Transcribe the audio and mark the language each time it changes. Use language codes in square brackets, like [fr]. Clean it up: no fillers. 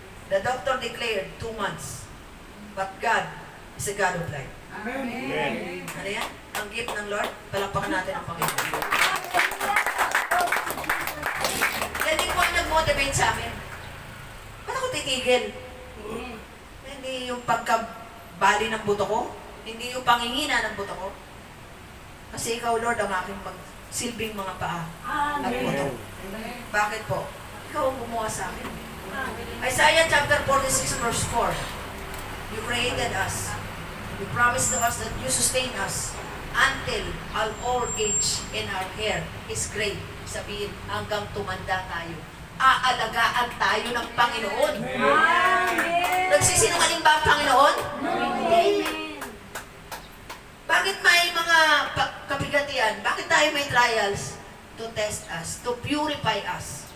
[en] The doctor declared 2 months. But God is a God of life. Amen. [tl] Ano yan? Ang gift ng Lord, palakpakan natin ang Panginoon. Yan din po ang nag-motivate sa amin. Ba't ako titigil? Amen. Hindi yung pagkabali ng buto ko, hindi yung pangingina ng buto ko. Kasi ikaw, Lord, ang aking magsilbing mga paa at buto. Bakit po? Ikaw ang gumawa sa akin. [en] Isaiah chapter 46 verse 4. You created us. You promised to us that you sustain us until our old age and our hair is gray. [tl] Sabihin, hanggang tumanda tayo. Aalagaan tayo ng Panginoon. Amen. Nagsisinungaling ba ang Panginoon? Amen. Bakit may mga kabigatian? Bakit tayo may trials? [en] To test us, to purify us.